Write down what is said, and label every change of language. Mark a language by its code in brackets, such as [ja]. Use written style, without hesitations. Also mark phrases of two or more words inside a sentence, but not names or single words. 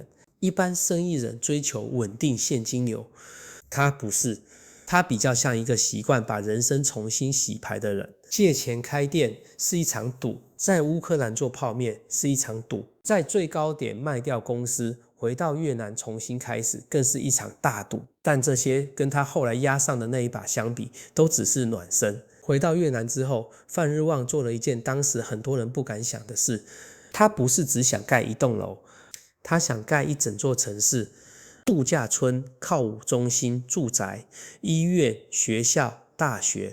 [zh] 一般生意人追求穩定現金流，他不是，他比較像一個習慣把人生重新洗牌的人。借錢開店是一場賭，在烏克蘭做泡麵是一場賭，在最高點賣掉公司，回到越南重新開始，更是一場大賭。但這些跟他後來押上的那一把相比，都只是暖身。回到越南之後，范日旺做了一件當時很多人不敢想的事。他不是只想蓋一棟樓，他想蓋一整座城市，度假村、靠舞中心、住宅、醫院、學校、大學。